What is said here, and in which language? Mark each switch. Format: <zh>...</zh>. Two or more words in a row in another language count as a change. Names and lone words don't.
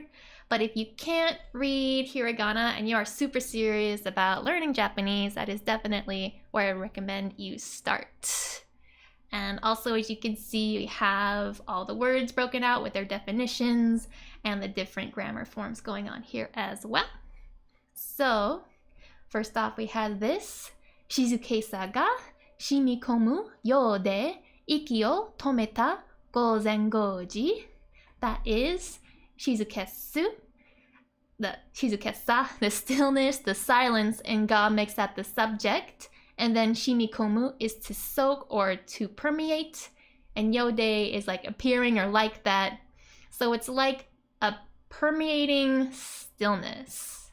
<en>But if you can't read hiragana and you are super serious about learning Japanese, that is definitely where I recommend you start. And also, as you can see, we have all the words broken out with their definitions and the different grammar forms going on here as well. So, first off, we have this.</en> <ja>静けさが染み込むようで息を止めた午前五時.</ja> <en>That is Shizuketsu. The Shizuketsa, the stillness, the silence, and ga makes that the subject. And then shimikomu is to soak or to permeate. And yode is like appearing or like that. So it's like a permeating stillness.</en>